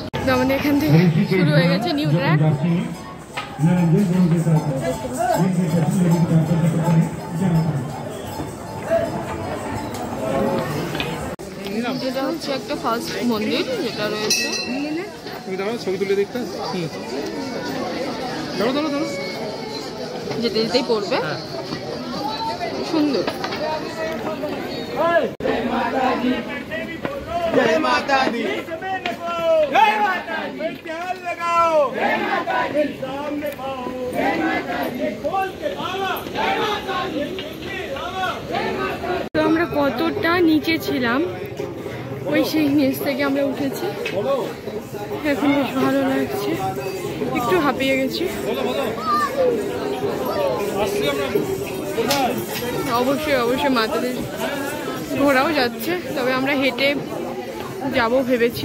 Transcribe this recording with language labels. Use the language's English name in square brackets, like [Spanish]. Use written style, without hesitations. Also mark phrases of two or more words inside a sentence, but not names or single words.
[Bangla] তো আমাদের এখান থেকে শুরু হয়ে গেছে [English] new track. [Bangla] যেটা হচ্ছে একটা ফার্স্ট মন্দির যেটা রয়েছে, ছবি তুলে দেখতে যেতে যেতেই পড়বে, সুন্দর। [Hindi] जय माता दी, जय माता दी, जय माता दी, ध्यान लगाओ, जय माता दी, सामने पाओ, जय माता दी, खोल के पाओ, जय माता दी, जय माता दी। [Bangla] তো আমরা কতটা নিচে ছিলাম, ওই সেই নিচ থেকে আমরা উঠেছি। এখন বেশ ভালো লাগছে, একটু হাঁপিয়ে গেছি। অবশ্যই অবশ্যই মাতাদের ঘোরাও যাচ্ছে, তবে আমরা হেঁটে যাব ভেবেছি।